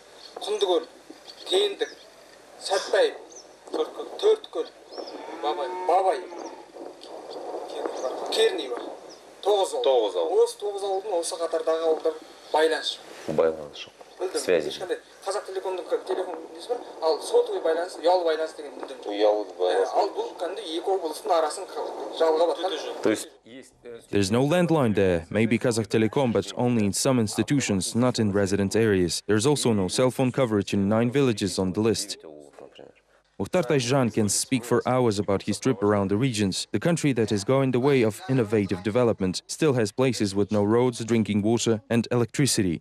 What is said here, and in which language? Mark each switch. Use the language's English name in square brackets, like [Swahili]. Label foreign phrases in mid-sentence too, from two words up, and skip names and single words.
[Kazakh] Құндыгөл, Кендік, Сәтбаев, Төрткөл, Бабай, Керней бар. 9 ауыл. Осы 9 ауылдың осы қатардағы ауылдар байланыс жоқ. Байланыс жоқ. Связи. Ешқандай Қазақ телефон несі бар, ал сотовый байланыс, ұялы байланыс деген мүлдем жоқ. Ұялы байланыс. Ал бұл кәдімгі екі облыстың арасын жалғап жатқан. [Russian] То есть [English] There's no landline there, maybe Kazakh Telecom, but only in some institutions, not in resident areas. There's also no cell phone coverage in 9 villages on the list. Mukhtar Tayjan can speak for hours about his trip around the regions. The country that is going the way of innovative development still has places with no roads, drinking water and electricity.